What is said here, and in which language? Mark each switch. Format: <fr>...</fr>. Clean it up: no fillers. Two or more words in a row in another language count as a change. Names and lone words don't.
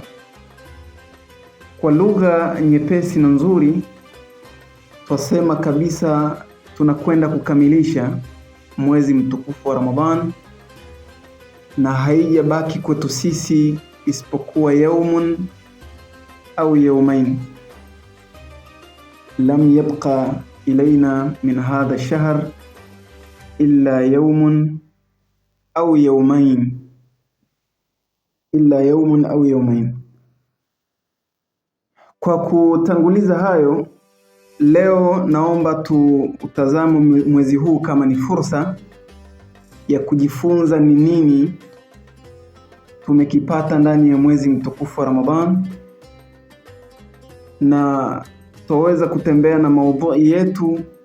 <sw>Kwa lugha nyepesi na nzuri twasema kabisa tunakwenda kukamilisha mwezi mtukufu wa Ramadhani, na haijabaki kwetu sisi isipokuwa</sw> <ar>يوم أو يومين. لم يبق إلينا من هذا الشهر إلا يوم أو يومين,</ar> <sw>Kwa kutanguliza hayo, leo naomba tutazame mwezi huu kama ni fursa ya kujifunza ni nini tumekipata ndani ya mwezi mtukufu wa Ramadhani, na tuweza kutembea na maudhui yetu</sw>